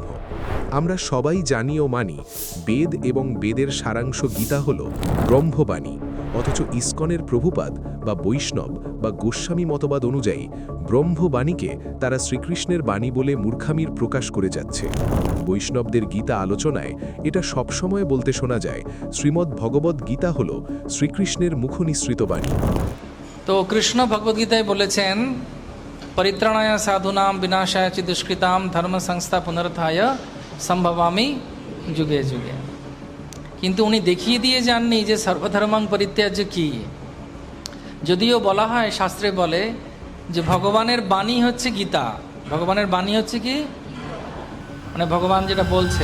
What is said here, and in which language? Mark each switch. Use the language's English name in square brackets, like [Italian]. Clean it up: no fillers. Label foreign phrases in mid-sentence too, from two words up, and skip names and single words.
[Bangla] আমরা সবাই জানি ও মানি বেদ এবং বেদের সারাংশ গীতা হল ব্রহ্মবাণী, অথচ ইসকনের প্রভুপাদ বা বৈষ্ণব বা গোস্বামী মতবাদ অনুযায়ী ব্রহ্মবাণীকে তারা শ্রীকৃষ্ণের বাণী বলে মূর্খামির প্রকাশ করে যাচ্ছে। বৈষ্ণবদের গীতা আলোচনায় এটা সবসময় বলতে শোনা যায় শ্রীমদ্ ভগবদ্ গীতা হল শ্রীকৃষ্ণের মুখনিসৃত বাণী। তো কৃষ্ণ ভগবদ্গীতায় বলেছেন [Sanskrit] পরিত্রাণায় সাধুনাম বিনাশায় চ দুষ্কৃতাম ধর্ম সংস্থা পুনরুত্থায় সম্ভবামি যুগে যুগে। [Bangla] কিন্তু উনি দেখিয়ে দিয়ে যাননি যে [Sanskrit] সর্বধর্মাং পরিত্যাজ্য [Bangla] কি। যদিও বলা হয়, শাস্ত্রে বলে যে ভগবানের বাণী হচ্ছে গীতা। ভগবানের বাণী হচ্ছে কি, মানে ভগবান যেটা বলছে